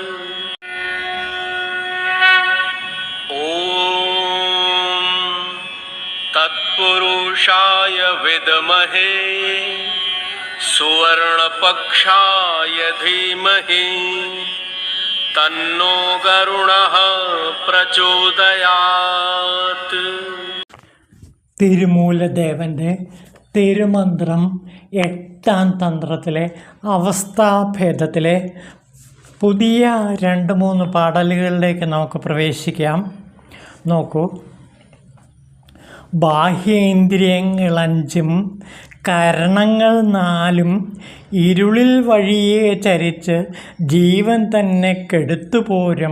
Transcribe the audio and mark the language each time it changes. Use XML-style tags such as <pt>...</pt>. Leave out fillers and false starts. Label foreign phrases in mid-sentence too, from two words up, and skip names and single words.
<sa>ॐ तत्पुरुषाय विद्महे सुवर्णपक्षाय धीमहि तन्नो गरुणः प्रचोदयात्।</sa> <ml>തിരുമൂലദേവൻ്റെ തിരുമന്ത്രം 8ാം തന്ത്രത്തിലെ അവസ്ഥാഭേദത്തിലെ പുതിയ 2-3 പാടലുകളിലേക്ക് നമുക്ക് പ്രവേശിക്കാം. നോക്കൂ. ബാഹ്യേന്ദ്രിയങ്ങൾ 5 കരണങ്ങൾ 4 ഇരുളിൽ വഴിയെ ചരിച്ച് ജീവൻ തന്നെ കെടുത്തുപോരും.</ml>